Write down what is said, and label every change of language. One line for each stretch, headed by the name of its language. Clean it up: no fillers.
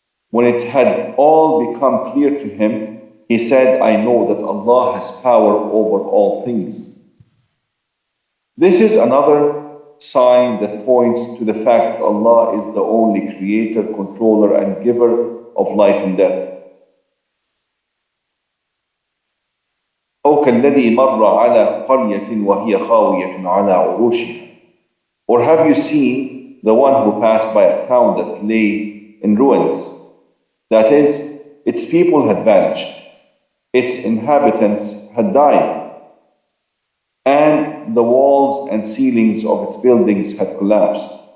English: When it had all become clear to him, he said, I know that Allah has power over all things. This is another sign that points to the fact that Allah is the only creator, controller, and giver of life and death.
Arabic: أو كالذي مر على قرية وهي خاوية على عروشها.
English: Or have you seen the one who passed by a town that lay in ruins? That is, its people had vanished, its inhabitants had died, and the walls and ceilings of its buildings had collapsed.